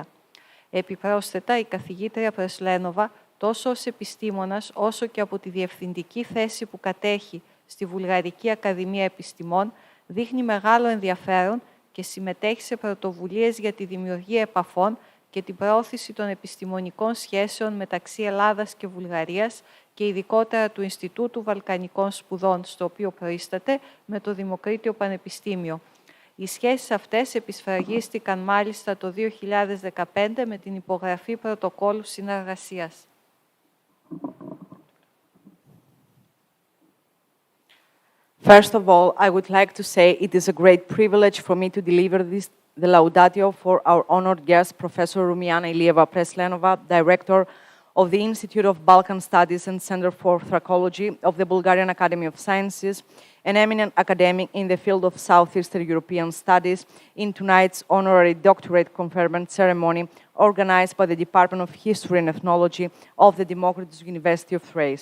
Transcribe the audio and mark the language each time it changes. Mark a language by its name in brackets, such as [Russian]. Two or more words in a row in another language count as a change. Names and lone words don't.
[Greek] Επιπρόσθετα, η καθηγήτρια Πρεσλένοβα, τόσο ως επιστήμονας, όσο και από τη διευθυντική θέση που κατέχει στη Βουλγαρική Ακαδημία Επιστημών, δείχνει μεγάλο ενδιαφέρον και συμμετέχει σε πρωτοβουλίες για τη δημιουργία επαφών και την προώθηση των επιστημονικών σχέσεων μεταξύ Ελλάδας και Βουλγαρίας και ειδικότερα του Ινστιτούτου Βαλκανικών Σπουδών, στο οποίο προείσταται, με το Δημοκρίτιο Πανεπιστήμιο. Οι σχέσεις αυτές επισφραγίστηκαν μάλιστα το 2015 με την υπογραφή πρωτοκόλου συνεργασίας. [English] First of all, I would like to say it is a great privilege for me to deliver the laudatio for our honored guest, Professor Rumiana Ilieva Preslenova, Director of the Institute of Balkan Studies and Center for Thrakology of the Bulgarian Academy of Sciences, an eminent academic in the field of Southeastern European Studies, in tonight's honorary doctorate conferment ceremony organized by the Department of History and Ethnology of the Democratic University of Thrace.